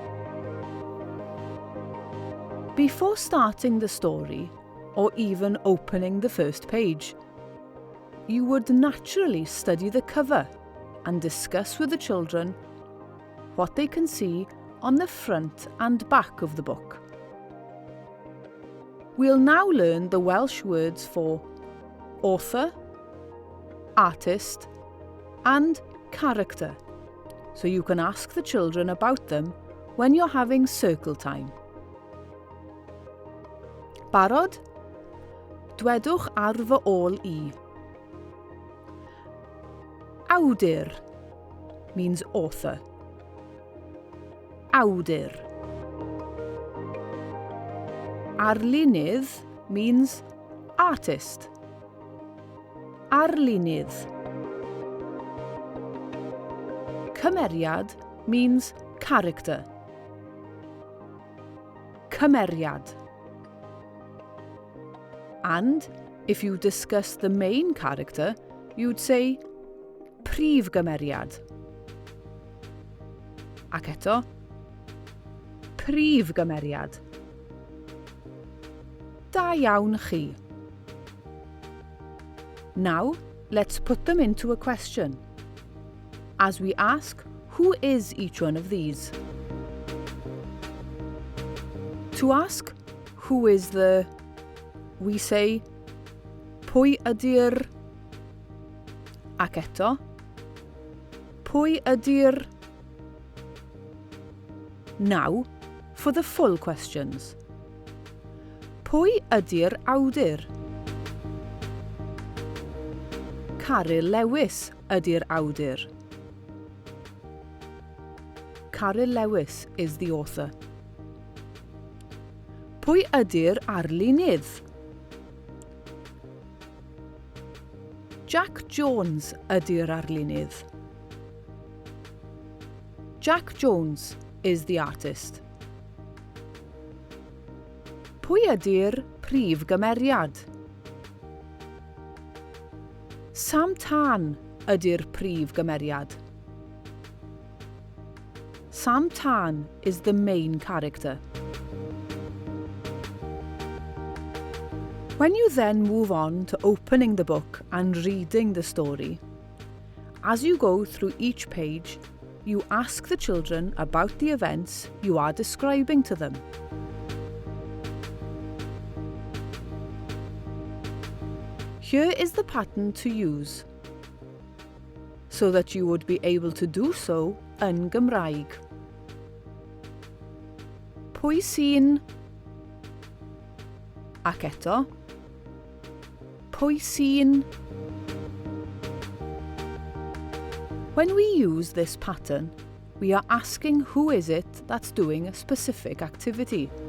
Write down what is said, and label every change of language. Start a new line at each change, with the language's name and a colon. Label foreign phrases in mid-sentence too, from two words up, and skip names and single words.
English: Before starting the story, or even opening the first page, you would naturally study the cover and discuss with the children what they can see on the front and back of the book. We'll now learn the Welsh words for author, artist, and character, so you can ask the children about them when you're having circle time.
Welsh: Barod? Dwedwch ar fy ôl I.
English: Awdur means author. Awdur. Arlunydd means artist. Arlunydd. Cymeriad means character. Cymeriad. And if you discuss the main character, you'd say
Welsh: prif gymeriad. Ac eto, prif gymeriad. Da iawn chi.
English: Now, let's put them into a question, as we ask who is each one of these. To ask who is the, we say
Welsh: pwy ydy'r, ac eto, pwy ydy'r.
English: Now, for the full questions.
Welsh: Pwy ydy'r awdur? Caryl Lewis ydy'r awdur.
English: Caryl Lewis is the author.
Welsh: Pwy ydy'r arlunydd? Jack Jones ydy'r arlunydd.
English: Jack Jones is the artist.
Welsh: Pwy ydy'r prif gymeriad? Sam Tân ydy'r prif gymeriad.
English: Sam Tân is the main character. When you then move on to opening the book and reading the story, as you go through each page, you ask the children about the events you are describing to them. Here is the pattern to use, so that you would be able to do so
Welsh: yn Gymraeg. Pwy sy'n? Ac eto, pwy sy'n?
English: When we use this pattern, we are asking who is it that's doing a specific activity.